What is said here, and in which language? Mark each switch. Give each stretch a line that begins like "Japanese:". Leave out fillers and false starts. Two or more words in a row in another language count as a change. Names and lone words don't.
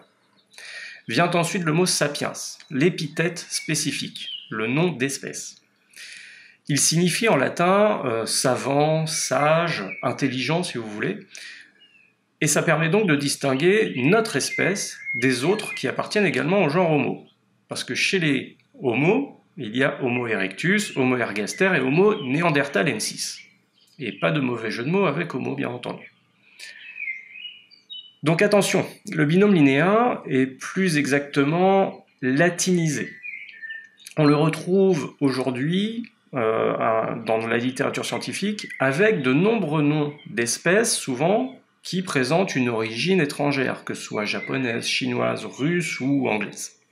French: Vient ensuite le mot sapiens, l'épithète spécifique, le nom d'espèce. Il signifie en latin savant, sage, intelligent si vous voulez, et ça permet donc de distinguer notre espèce des autres qui appartiennent également au genre Homo. Parce que chez les Homo, il y a Homo erectus, Homo ergaster et Homo neanderthalensis. Et pas de mauvais jeu de mots avec Homo, bien entendu. Donc attention, le binôme linéen est plus exactement latinisé. On le retrouve aujourd'hui dans la littérature scientifique avec de nombreux noms d'espèces, souvent, qui présentent une origine étrangère, que ce soit japonaise, chinoise, russe ou anglaise.